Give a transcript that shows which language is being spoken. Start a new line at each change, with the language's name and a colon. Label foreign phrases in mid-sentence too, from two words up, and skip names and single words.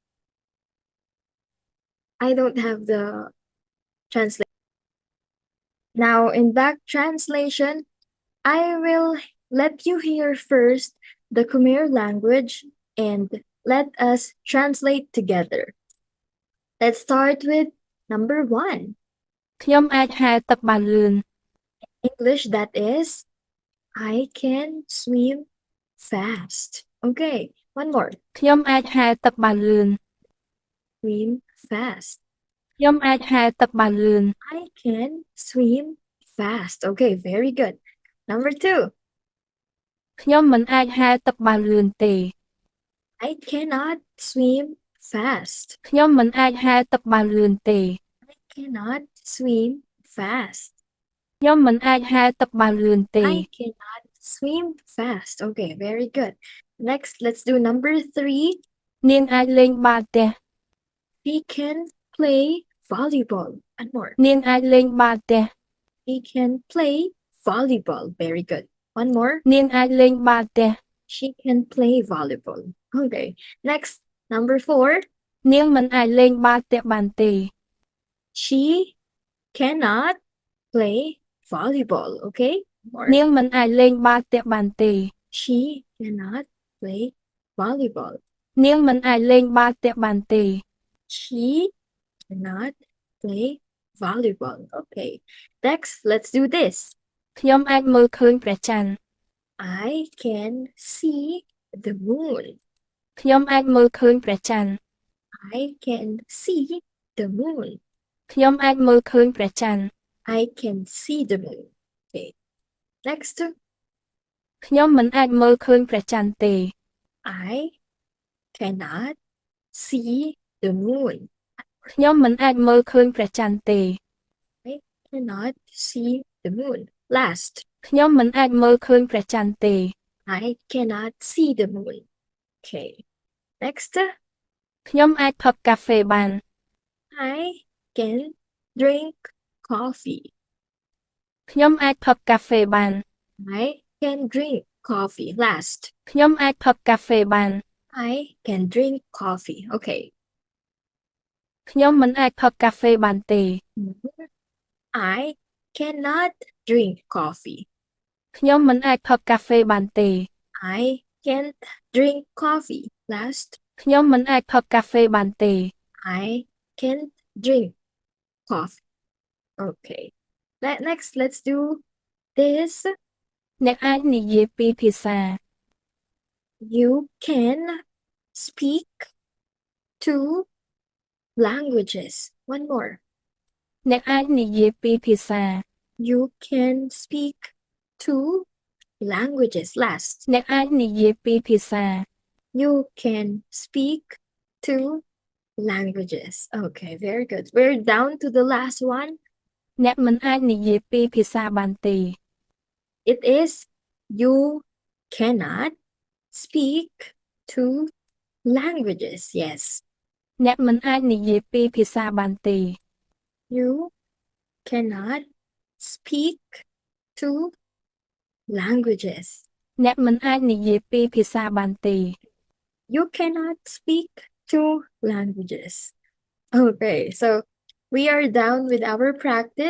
English: I don't have the translation. Now, in that translation, I will let you hear first the Khmer language and let us translate together. Let's start with number 1.
Khmer: ខ្ញុំអាចហែលទឹកបានលឿន
English: English, that is, I can swim fast. Okay, one more.
Khmer: ខ្ញុំអាចហែលទឹកបានលឿន
English: Swim fast.
Khmer: ខ្ញុំអាចហែលទឹកបានលឿន
English: I can swim fast. Okay, very good. Number 2.
Khmer: ខ្ញុំមិនអាចហែលទឹកបានលឿនទេ
English: I cannot swim fast.
Khmer: ខ្ញុំមិនអាចហែលទឹកបានលឿនទេ
English: I cannot swim fast.
Khmer: ខ្ញុំមិនអាចហែលទឹកបានលឿនទេ
English: I cannot swim fast. Okay, very good. Next, let's do number 3.
Khmer: នាងអាចលេងបាល់ទះ
English: He can play volleyball. And more.
Khmer: នាងអាចលេងបាល់ទះ
English: He can play volleyball. Very good. One more.
Khmer: នាងអាចលេងបាល់ទះ
English: She can play volleyball. Okay. Next, number 4.
Khmer: នាងមិនអាចលេងបាល់ទះបានទេ
English: She cannot play volleyball. Okay. More.
Khmer: នាងមិនអាចលេងបាល់ទះបានទេ
English: She cannot play volleyball.
Khmer: នាងមិនអាចលេងបាល់ទះបានទេ
English: She cannot play volleyball. Okay. Next, let's do this.
Khmer: ខ្ញុំអាចមើលឃើញព្រះច័ន្ទ
English: I can see the moon.
Khmer: ខ្ញុំអាចមើលឃើញព្រះច័ន្ទ
English: I can see the moon.
Khmer: ខ្ញុំអាចមើលឃើញព្រះច័ន្ទ
English: I can see the moon. Okay. Next,
Khmer: ខ្ញុំមិនអាចមើលឃើញព្រះច័ន្ទទេ
English: I cannot see the moon.
Khmer: ខ្ញុំមិនអាចមើលឃើញព្រះច័ន្ទទេ
English: I cannot see the moon. Last,
Khmer: ខ្ញុំមិនអាចមើលឃើញព្រះច័ន្ទទេ
English: I cannot see the moon. Okay. Next,
Khmer: ខ្ញុំអាចផឹកកាហ្វេបាន
English: I can drink coffee.
Khmer: ខ្ញុំអាចផឹកកាហ្វេបាន
English: I can drink coffee. Last,
Khmer: ខ្ញុំអាចផឹកកាហ្វេបាន
English: I can drink coffee. Okay.
Khmer: ខ្ញុំមិនអាចផឹកកាហ្វេបានទេ
English: I cannot drink coffee.
Khmer: ខ្ញុំមិនអាចផឹកកាហ្វេបានទេ
English: I can't drink coffee. Last,
Khmer: ខ្ញុំមិនអាចផឹកកាហ្វេបានទេ
English: I can't drink coffee. Okay. Next, let's do this.
Khmer: អ្នកអាចនិយាយពីរភាសា
English: You can speak two languages. One more.
Khmer: អ្នកអាចនិយាយពីរភាសា
English: You can speak two languages. Last,
Khmer: អ្នកអាចនិយាយពីរភាសា
English: you can speak two languages. Okay, very good. We're down to the last one.
Khmer: អ្នកមិនអាចនិយាយពីរភាសាបានទេ
English: It is you cannot speak two Languages, yes.
Khmer: អ្នកមិនអាចនិយាយពីរភាសាបានទេ
English: You cannot speak two languages.
Khmer: អ្នកមិនអាចនិយាយពីរភាសាបានទេ
English: You cannot speak two languages. Okay, so we are done with our practice.